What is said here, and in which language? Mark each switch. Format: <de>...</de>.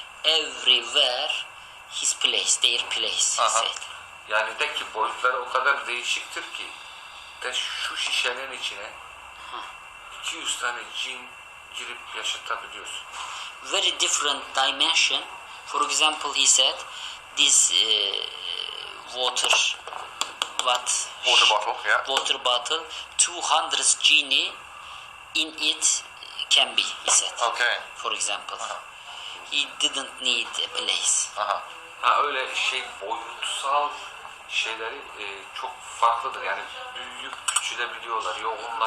<en>Everywhere his place, their place, he said.</en> <tr>Yani de ki boyutları o kadar değişiktir ki de şu şişenin içine 200 tane cin girip yaşatabiliyorsun.</tr> <en>Very different dimension. For example, he said this water bottle, yeah. Water bottle, 200 genie in it can be, he said. Okay. For example, he didn't need a place.</en> <tr>Öyle şey boyutsal şeyleri çok farklıdır. Yani büyüyüp küçülebiliyorlar, yoğunlaşıyor.</tr>